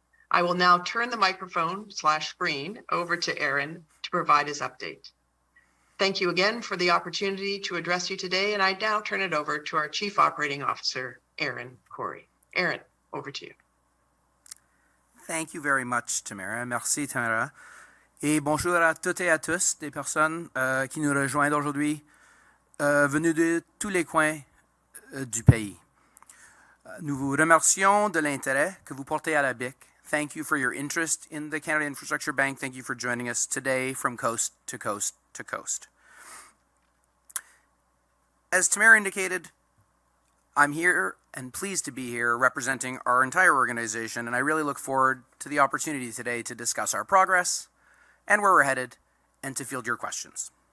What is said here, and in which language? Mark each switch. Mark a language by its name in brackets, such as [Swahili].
[English] I will now turn the microphone/screen over to Ehren to provide his update. Thank you again for the opportunity to address you today, and I now turn it over to our Chief Operating Officer, Ehren Cory. Ehren, over to you. Thank you very much, Tamara. [French] Merci, Tamara. Et bonjour à toutes et à tous, des personnes qui nous rejoignent aujourd'hui, venues de tous les coins du pays. Nous vous remercions de l'intérêt que vous portez à la BIC. [English] Thank you for your interest in the Canada Infrastructure Bank. Thank you for joining us today from coast to coast to coast. As Tamara indicated, I'm here and pleased to be here representing our entire organization, and I really look forward to the opportunity today to discuss our progress and where we're headed and to field your questions.